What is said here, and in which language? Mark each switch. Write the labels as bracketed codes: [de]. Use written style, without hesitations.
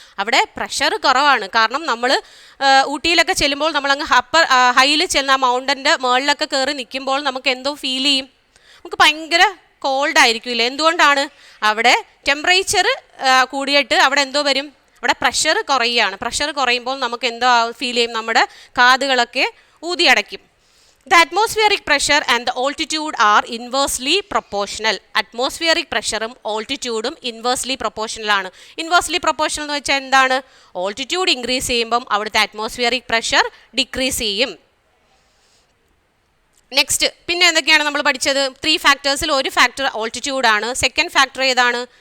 [ml] അവിടെ പ്രഷർ കുറവാണ്. കാരണം നമ്മൾ ഊട്ടിയിലൊക്കെ ചെല്ലുമ്പോൾ നമ്മളങ്ങ് ഹൈയിൽ ചെന്ന് ആ മൗണ്ടൻ്റെ മുകളിലൊക്കെ കയറി നിൽക്കുമ്പോൾ നമുക്ക് എന്തോ ഫീൽ ചെയ്യും? നമുക്ക് ഭയങ്കര കോൾഡ് ആയിരിക്കില്ലേ? എന്തുകൊണ്ടാണ്? അവിടെ ടെമ്പറേച്ചർ കൂടിയിട്ട് അവിടെ എന്തോ വരും? അവിടെ പ്രഷർ കുറയുകയാണ്. പ്രഷർ കുറയുമ്പോൾ നമുക്ക് എന്തോ ഫീൽ ചെയ്യും? നമ്മുടെ കാതുകളൊക്കെ ഊതി അടയ്ക്കും. [en] The atmospheric pressure and the altitude are inversely proportional. [ml] Atmospheric പ്രഷറും ഓൾട്ടിറ്റ്യൂഡും ഇൻവേഴ്സ്ലി പ്രൊപ്പോർഷണൽ ആണ്. ഇൻവേഴ്സ്ലി പ്രൊപ്പോർഷണൽ എന്ന് വെച്ചാൽ എന്താണ്? ഓൾട്ടിറ്റ്യൂഡ് ഇൻക്രീസ് ചെയ്യുമ്പം അവിടുത്തെ അറ്റ്മോസ്ഫിയറിക് പ്രഷർ ഡിക്രീസ് ചെയ്യും. നെക്സ്റ്റ് പിന്നെ എന്തൊക്കെയാണ് നമ്മൾ പഠിച്ചത്? 3 ഫാക്ടേഴ്സിൽ ഒരു ഫാക്ടർ ഓൾട്ടിറ്റ്യൂഡാണ്. സെക്കൻഡ് ഫാക്ടർ ഏതാണ്?